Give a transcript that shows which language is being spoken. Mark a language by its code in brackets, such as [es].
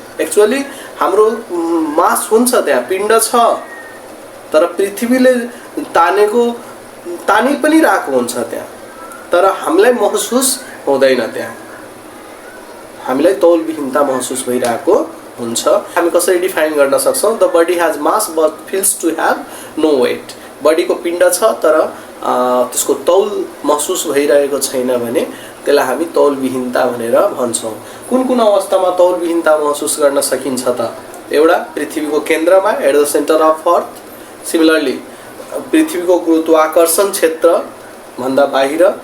[ne] Actually हाम्रो मास हुन्छ, त्यहाँ पिण्ड छ तर पृथ्वीले तानी पनि रहेको हुन्छ त्यहाँ, तर हामीलाई महसुस हुँदैन, त्यहाँ हामीलाई तौलविहीनता महसुस भइरहेको हुन्छ। हामी कसरी डिफाइन गर्न सक्छौँ? [en] The body has mass but feels to have no weight. [ne] बडीको पिण्ड छ तर त्यसको तौल महसुस भइरहेको छैन भने त्यसलाई हामी तौलविहीनता भनेर भन्छौँ। कुन कुन अवस्थामा तौलविहीनता महसुस गर्न सकिन्छ त? एउटा, पृथ्वीको केन्द्रमा [en] At the centre of earth. [ne] Similarly पृथ्वीको गुरुत्वाकर्षण क्षेत्रभन्दा बाहिर।